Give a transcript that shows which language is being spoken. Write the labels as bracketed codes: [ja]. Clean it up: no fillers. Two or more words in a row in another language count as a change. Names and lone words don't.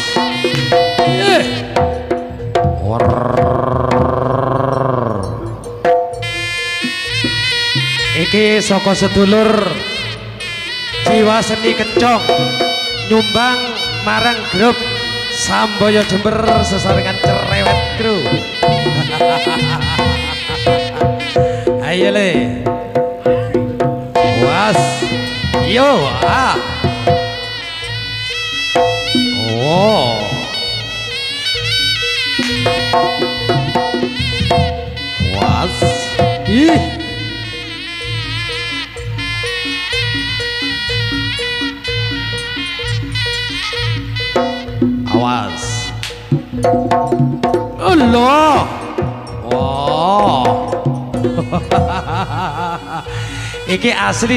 [jv] Iki saka sedulur Jiwa Seni Kencong nyumbang marang grup Samboyo Jember sesarengan cerewet kru. Ayo le was yo oh was ih awas Allah wow iki asli